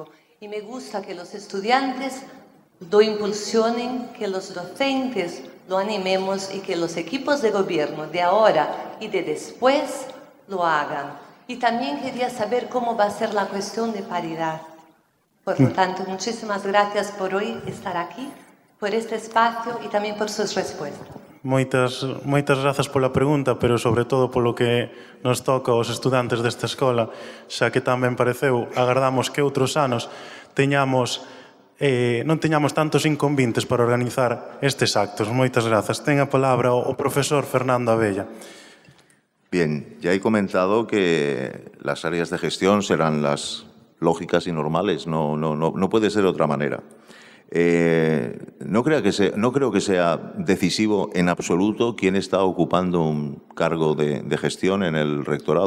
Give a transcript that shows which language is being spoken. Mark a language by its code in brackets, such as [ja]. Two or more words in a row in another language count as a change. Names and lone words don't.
[es] Y me gusta que los estudiantes lo impulsionen, que los docentes lo animemos y que los equipos de gobierno de ahora y de después lo hagan. Y también quería saber cómo va a ser la cuestión de paridad. Por lo tanto, muchísimas gracias por hoy estar aquí, por este espacio y también por sus respuestas. [gl] Moitas grazas pola pregunta, pero sobre todo polo que nos toca aos estudantes desta escola, xa que tamén pareceu, agardamos que outros anos non teñamos tantos inconvintes para organizar estes actos. Moitas grazas. Ten a palabra o profesor Fernando Abella. [es] Bien, ya he comentado que las áreas de gestión serán las lógicas y normales, no puede ser de otra manera. No creo que sea decisivo en absoluto quién está ocupando un cargo de gestión en el rectorado.